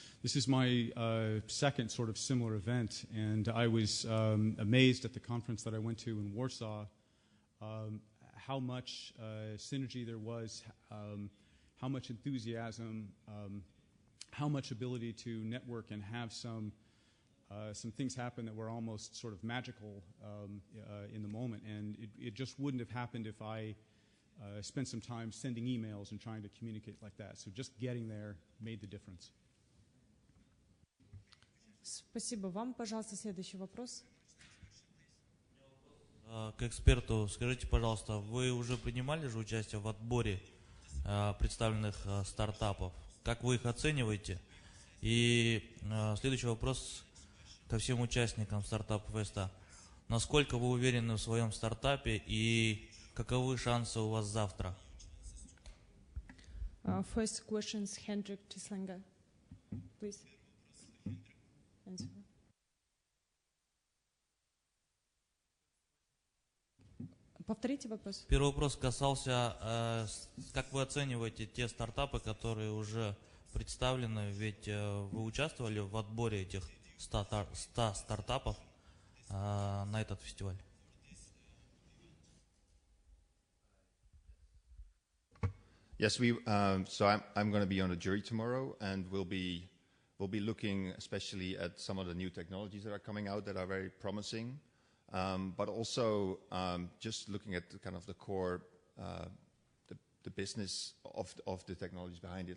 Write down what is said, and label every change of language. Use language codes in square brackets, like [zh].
[en] This is my second sort of similar event, and I was amazed at the conference that I went to in Warsaw, how much synergy there was, how much enthusiasm, how much ability to network and have some things happen that were almost sort of magical in the moment. And it just wouldn't have happened if I spent some time sending emails and trying to communicate like that. So just getting there made the difference. [ru] Спасибо вам. Пожалуйста, следующий вопрос. К эксперту, скажите, пожалуйста, вы уже принимали же участие в отборе представленных стартапов? Как вы их оцениваете? И следующий вопрос ко всем участникам стартап-феста. Насколько вы уверены в своем стартапе и каковы шансы у вас завтра? [en] First questions, Hendrik Tislanga. Please. Answer. [ru] Повторите вопрос. Первый вопрос касался, как вы оцениваете те стартапы, которые уже представлены, ведь вы участвовали в отборе этих 100 стартапов на этот фестиваль. [en] Yes, so I'm going to be on a jury tomorrow, and we'll be looking especially at some of the new technologies that are coming out that are very promising, but also just looking at kind of the core, the business of the technologies behind it.